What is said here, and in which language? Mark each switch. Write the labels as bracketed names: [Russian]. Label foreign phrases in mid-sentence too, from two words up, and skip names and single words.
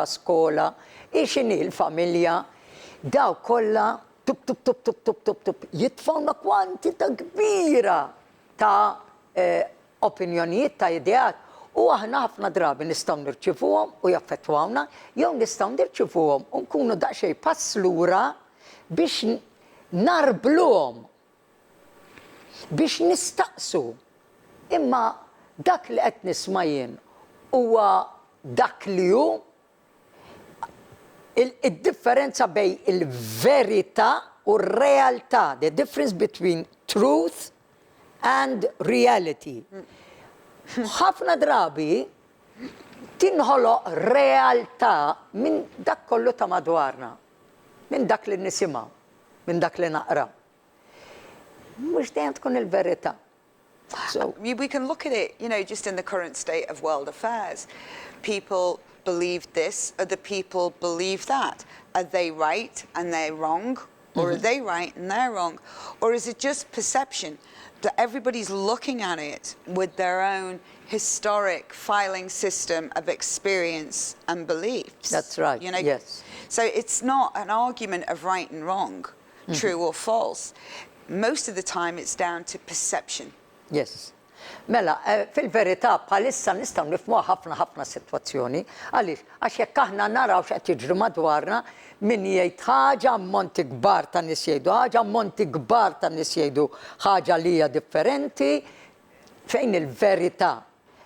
[Maltese] skola, x'inhi l-familja, daw kollha tup jitfawna kwantità kbira ta' opinjonijiet, ta' ideat, u aħna ħafna drabi nistgħu nirċivuhom u jaffettwawna, jew nistgħu nirċivuhom u nkunu daqsxejn pass lura biex narbluhom, biex nistaqsu. Imma dak li qed nisma' jien huwa dak li hu il-differenza bejn il-verità u r-realtà, [English] the difference between truth and reality. [Maltese] Ħafna drabi tinħoloq realtà minn dak kollu ta' madwarna, minn dak li nisimgħu, minn dak li naqra. Mhux dejjem tkun il-verità. [English] So we can look at it, you know, just in the current state of world affairs. People believe this, other people believe that. Are they right and they're wrong? Or are they right and they're wrong? Or is it just perception that everybody's looking at it with their own historic filing system of experience and beliefs? That's right, you know? yes. So it's not an argument of right and wrong, true or false. Most of the time it's down to perception. Yes. [Maltese] Mela, fil-verità bħalissa nistgħu nifhmuha ħafna sitwazzjoni, għaliex għax jekk aħna naraw x'qed jiġri madwarna, min jgħid ħaġa, ammonti kbar ta' nies jgħidu ħaġa, ammonti kbar ta' nies jgħidu ħaġa li hija differenti, fejn il-verità.